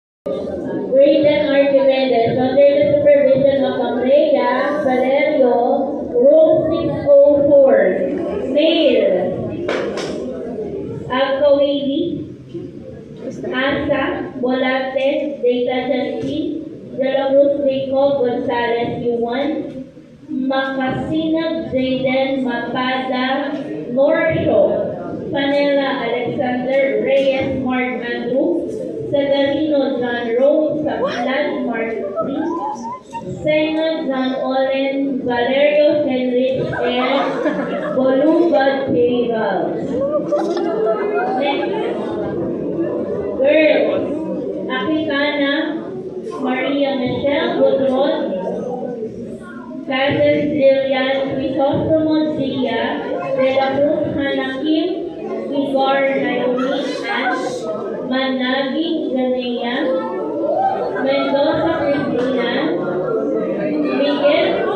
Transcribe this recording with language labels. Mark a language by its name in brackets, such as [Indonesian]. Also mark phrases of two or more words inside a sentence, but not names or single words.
[English] Grade and Archimedes, under the supervision of Andrea Valerio, Room 604. Male. Alcawili, Asa, Volates, Data Justin, De La Cruz Jacob, Gonzalez, Yuan, Makasinag, Jaden, Mapada, Norsho, Panela, Alexander, Reyes, Mark Andrew, Sagarino, John Rose, Saplan, Mark Lee, Senga, John Olen, Valerio Henrich, and Bolubad Payval. Next. Girls. Akikana, Maria Michelle Gutron, Casas Ilian Crisostomo Zia, De La Cruz Hanakim, Igor Naomi, and Managi Ganea, Mendoza Cristina, Miguel